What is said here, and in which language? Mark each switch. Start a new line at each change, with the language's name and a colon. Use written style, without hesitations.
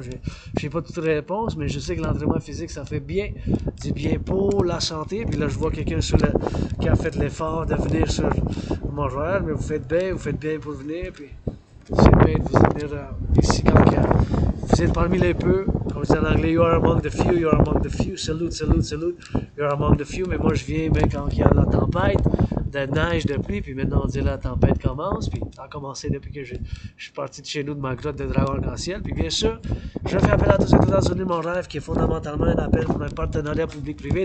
French: Je n'ai pas toutes les réponses, mais je sais que l'entraînement physique, ça fait bien, du bien pour la santé. Puis là, je vois quelqu'un qui a fait l'effort de venir sur Montréal, mais vous faites bien pour venir, puis c'est bien de vous venir ici quand vous êtes parmi les peu. Comme je dis en anglais,
English: you are among the few, you are among the few. Salute, salute, salute. You are among the few.
French: Mais moi, je viens bien quand il y a la tempête, de neige, de pluie. Puis maintenant, on dit la tempête commence. Puis ça a commencé depuis que je suis parti de chez nous, de ma grotte de dragon arc-en-ciel. Puis bien sûr, je fais appel à tous et toutes à soutenir mon rêve, qui est fondamentalement un appel pour un partenariat public-privé.